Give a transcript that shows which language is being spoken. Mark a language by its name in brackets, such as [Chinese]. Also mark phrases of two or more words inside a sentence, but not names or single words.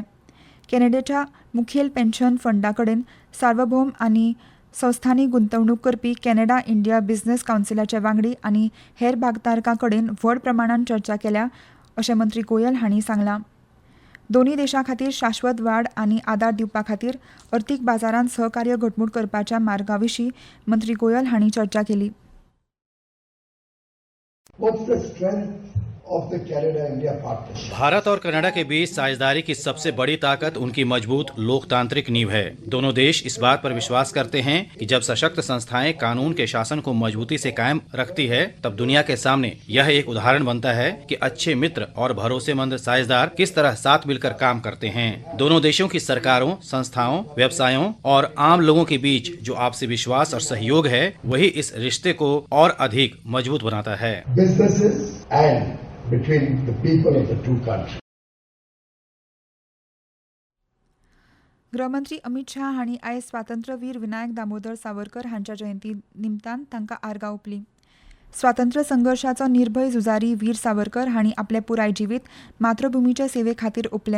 [Konkani] कॅनडेच्या मुखेल पेन्शन फंडा कडेन सार्वभौम आनी संस्थांनी गुंतवणूक करपी कॅनडा इंडिया बिझनेस कावन्सिलाचे वांगडी आनी हेर भागधारकां कडेन व्हड प्रमाणांत चर्चा केल्या, अशें मंत्री गोयल हांणी सांगलां. दोनूय देशां खातीर शाश्वत वाड आनी आदार दिवपा खातीर अर्थीक बाजारांत सहकार्य घटमूट करपाच्या मार्गां विशीं मंत्री गोयल हांणी चर्चा केली. [English] What's the strength of the Canada-India partnership? [Hindi] भारत और कनाडा के बीच साझेदारी की सबसे बड़ी ताकत उनकी मजबूत लोकतांत्रिक नींव है. दोनों देश इस बात पर विश्वास करते हैं कि जब सशक्त संस्थाएं कानून के शासन को मजबूती से कायम रखती है, तब दुनिया के सामने यह एक उदाहरण बनता है कि अच्छे मित्र और भरोसेमंद साझेदार किस तरह साथ मिलकर काम करते हैं. दोनों देशों की सरकारों, संस्थाओं, व्यवसायों और आम लोगों के बीच जो आपसी विश्वास और सहयोग है, वही इस रिश्ते को और अधिक मजबूत बनाता है. [English] Businesses and between the people of the two countries. [Konkani] गृहमंत्री अमित शाह हांणी आयज स्वातंत्र्यवीर विनायक दामोदर सावरकर हांच्या जयंती निमतान तांकां आर्गां ओंपलीं. स्वातंत्र्य संघर्षाचो निर्भय झुजारी वीर सावरकर हांणी आपलें पुराय जिवीत मातृभुमीचे सेवे खातीर ओंपलें.